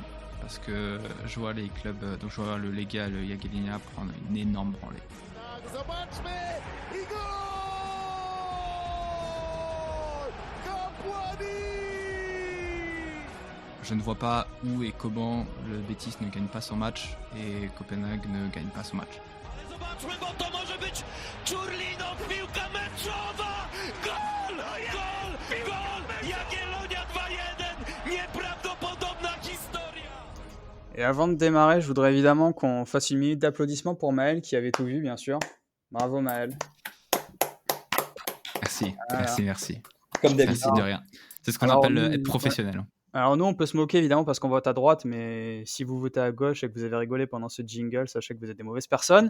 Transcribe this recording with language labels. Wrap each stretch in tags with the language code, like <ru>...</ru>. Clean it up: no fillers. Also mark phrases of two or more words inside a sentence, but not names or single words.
<fr>Parce que je vois les clubs, donc je vois le Legia, le Jagiellonia prendre une énorme branlée. Je ne vois pas où et comment le Betis ne gagne pas son match et Copenhague ne gagne pas son match.</fr> <pl>Zobaczmy, bo to może być Czurlinow, piłka meczowa! Gol! Gol! Gol! Jagiellonia 2-1! Nieprawdopodobna historia!</pl> <fr>Et avant de démarrer, je voudrais évidemment qu'on fasse une minute d'applaudissement pour Maël, qui avait tout vu, bien sûr. Bravo Maël. Merci, Voilà. merci. Comme d'habitude. Merci de rien. C'est ce qu'on Alors, appelle nous, être professionnel. Alors nous, on peut se moquer évidemment parce qu'on vote à droite, mais si vous votez à gauche et que vous avez rigolé pendant ce jingle, sachez que vous êtes des mauvaises personnes.</fr>